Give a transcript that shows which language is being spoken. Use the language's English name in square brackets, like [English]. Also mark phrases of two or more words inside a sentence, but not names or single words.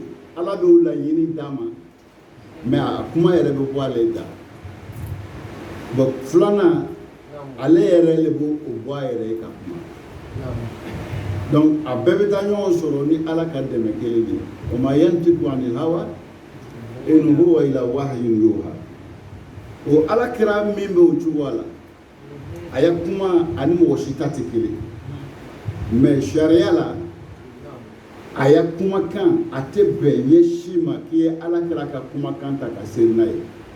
[Bambara] Ala bɛ o laɲini d'a ma mais a kuma yɛrɛ bɛ bɔ ale da bon filanan ale yɛrɛ de b'o bɔ a yɛrɛ ye ka kuma donc a bɛɛ bɛ taa ɲɔgɔn sɔrɔ ni Ala ka dɛmɛ kelen de ye o ma [Arabic] ينطق عن الهوى إن هو إلا وحي يوحى [Bambara] o Alakira min bɛ o cogoya la a ye kuma ani mɔgɔ si ta tɛ kelen mais sariya la a ye kumakan a tɛ bɛn ye si ma k'i ye Alakira ka kumakan ta ka seri n'a ye